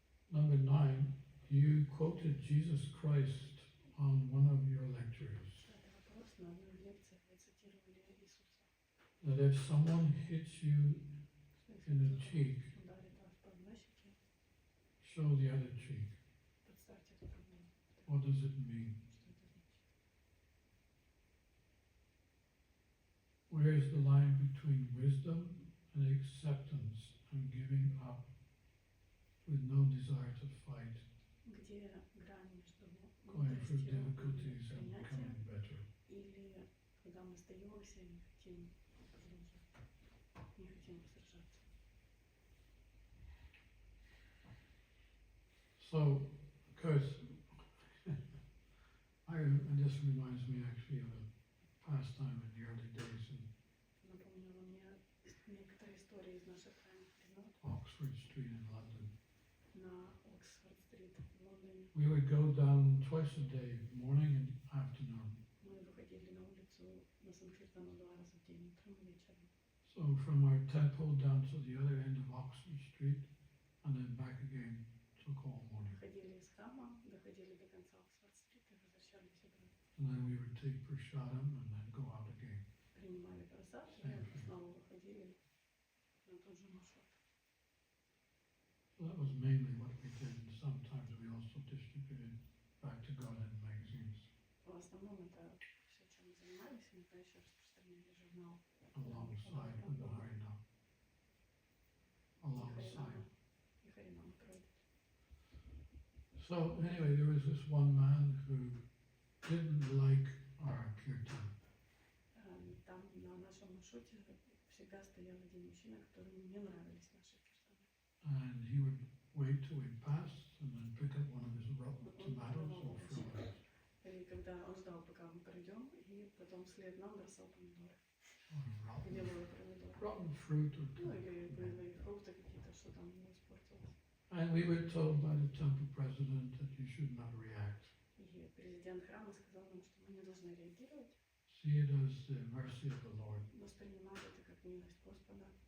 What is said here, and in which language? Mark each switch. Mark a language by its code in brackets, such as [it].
[en] Number 9, you quoted Jesus Christ on one of your lectures. [ru] 5-й вопрос. На одной из лекций вы цитировали Иисуса. [en] That if someone hits you in the cheek, [ru] Ударит вас по одной щеке, [en] show the other cheek. [ru] подставьте эту другую. [en] What does it mean? [ru] Что это значит? [en] Where is the line between wisdom and acceptance and giving up with no desire to fight, [ru] Где грань между [en] going through [ru] мудростью и [en] difficulties and [ru] принятием, [en] becoming better? [ru] или когда мы сдаемся и не хотим продолжать, не хотим сражаться. [en] So, of course, this reminds me actually of a pastime in the early days in [ru] Напомнило мне некоторые истории из наших ранних времен [en] Oxford Street in London. [ru] на Оксфорд-стрит в Лондоне. [en] We would go down twice a day, morning and afternoon. [ru] Мы выходили на улицу на Санкиртану 2 раза в день, утром и вечером. [en] So from our temple down to the other end of Oxford Street and then back again took all morning. [ru] Выходили из храма, доходили до конца Оксфорд-стрит и возвращались обратно. [en] And then we would take prasadam and then go out again. [ru] Принимали просад [en] Same [ru] и [en] thing. [ru] снова выходили на тот же маршрут. [en] So that was mainly what we did. And sometimes we also distributed Back to God in magazines [ru] В основном это все, чем мы занимались, иногда еще распространяли журнал [en] alongside with the Harinam. Alongside. [ru] и Харинам Пройд. [en] So anyway, there was this one man who didn't like our kirtan. [ru] Там на нашем маршруте всегда стоял один мужчина, которому не нравились наши киртаны. [en] And he would wait till we passed and then pick up one of his rotten tomatoes and throw it out. [ru] И когда он ждал, пока мы пройдем, и потом вслед нам бросал помидоры. [en] Or [ru] Гнилые помидоры. [en] rotten fruit or [ru] Ну [en] tomato. [ru] или гнилые фрукты какие-то, что там не испортилось. [en] And we were told by the temple president that you should not react. [ru] И президент храма сказал нам, что мы не должны реагировать, [en] See it as the mercy of the Lord. [ru] воспринимать это как милость Господа.